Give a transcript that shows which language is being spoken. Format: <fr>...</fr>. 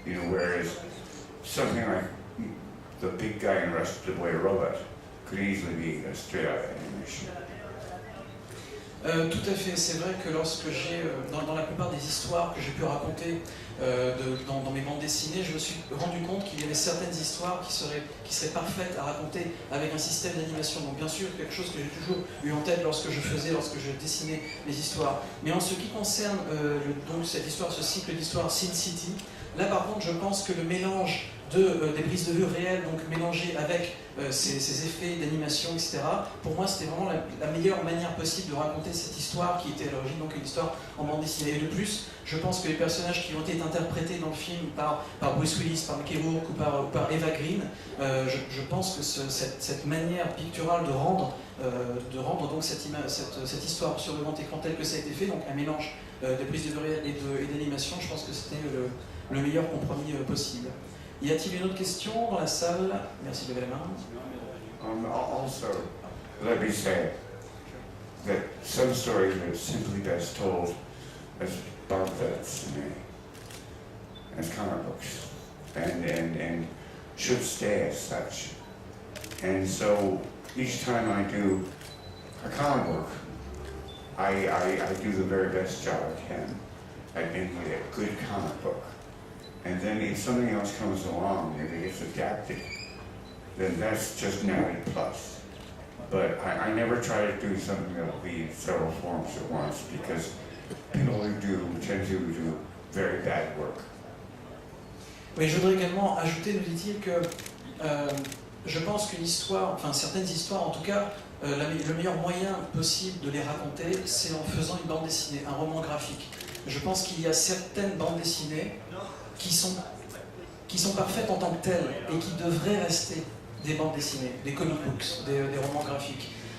<en>Whereas something like The Big Guy in Rush the Boy Robot could easily be a straight-out animation.</en> <fr>Tout à fait, c'est vrai que lorsque j'ai, dans la plupart des histoires que j'ai pu raconter dans mes bandes dessinées, je me suis rendu compte qu'il y avait certaines histoires qui seraient parfaites à raconter avec un système d'animation. Donc bien sûr, quelque chose que j'ai toujours eu en tête lorsque je dessinais les histoires. Mais en ce qui concerne donc cette histoire, ce cycle d'histoire Sin City, là par contre je pense que le mélange des prises de vue réelles, donc mélangées avec ces effets d'animation, etc. Pour moi, c'était vraiment la meilleure manière possible de raconter cette histoire qui était à l'origine donc une histoire en bande dessinée. Et de plus, je pense que les personnages qui ont été interprétés dans le film par Bruce Willis, par Mickey Rourke ou par Eva Green, je pense que cette manière picturale de rendre donc cette histoire sur le grand écran tel que ça a été fait, donc un mélange de prises de vue réelles et d'animation, je pense que c'était le meilleur compromis possible. Y a-t-il une autre question dans la salle? Merci de lever la main.</fr> <en>Also, let me say that some stories are simply best told as barbets as comic books, and should stay as such. And so each time I do a comic book, I do the very best job I can at making it a good comic book. And then if something else comes along and it gets adapted, then that's just an added plus. But I never try to do something that will be in several forms at once, because people who do tend to do very bad work.</en> <fr>Oui, je voudrais également ajouter, nous dit-il, que je pense qu'une histoire, enfin certaines histoires en tout cas, le meilleur moyen possible de les raconter, c'est en faisant une bande dessinée, un roman graphique. Je pense qu'il y a certaines bandes dessinées qui sont parfaites en tant que telles et qui devraient rester des bandes dessinées, des comic books, des romans graphiques.</fr>